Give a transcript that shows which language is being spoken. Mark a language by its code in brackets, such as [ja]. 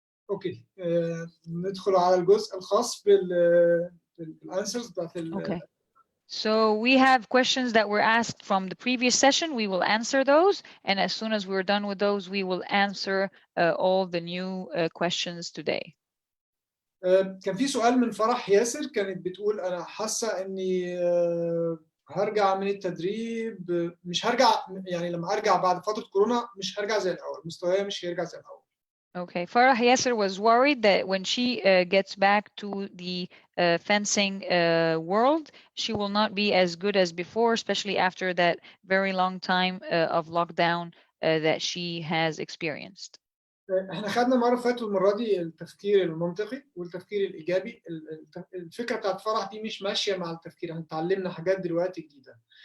[ar] اوكي ندخل على الجزء الخاص بالانسرز بتاعت [en] Okay. So we have questions that were asked from the previous session. We will answer those, and as soon as we're done with those, we will answer all the new questions today. [ar] كان في سؤال من فرح ياسر، كانت بتقول أنا حاسة إني هرجع من التدريب، مش هرجع، يعني لما أرجع بعد فترة كورونا مش هرجع زي الأول، مستواي مش هيرجع زي الأول. [en] Okay, Farah Yasser was worried that when she gets back to the fencing world, she will not be as good as before, especially after that very long time of lockdown that she has experienced. [ar] احنا خدنا مرة فاتت والمرة دي التفكير المنطقي والتفكير الإيجابي. الفكرة بتاعت فرح دي مش ماشية مع التفكير، احنا اتعلمنا حاجات دلوقتي جديدة.